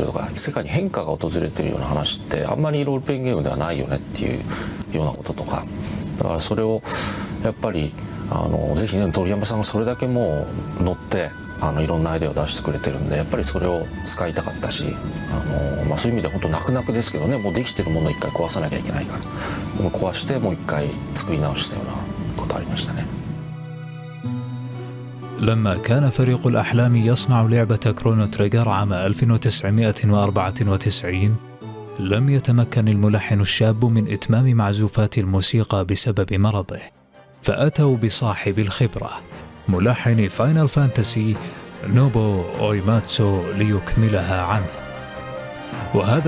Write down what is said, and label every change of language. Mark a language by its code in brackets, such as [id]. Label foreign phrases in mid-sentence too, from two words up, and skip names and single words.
[ja] とか、世界に変化が訪れてるような話ってあんまりロールプレイングゲームではないよねっていうようなこととか、だからそれをやっぱりぜひね、鳥山さんがそれだけもう乗っていろんなアイデアを出してくれてるんで、やっぱりそれを使いたかったし、そういう意味で本当泣く泣くですけどね、もうできてるものを一回壊さなきゃいけないから、でも壊してもう一回作り直したようなことありましたね。 [ar] لما كان فريق الأحلام يصنع لعبة كرونو تريجر عام 1994 لم يتمكن الملحن الشاب من إتمام معزوفات الموسيقى بسبب مرضه، فأتوا بصاحب الخبرة ملحن فاينل فانتسي نوبو أويماتسو ليكملها عنه، وهذا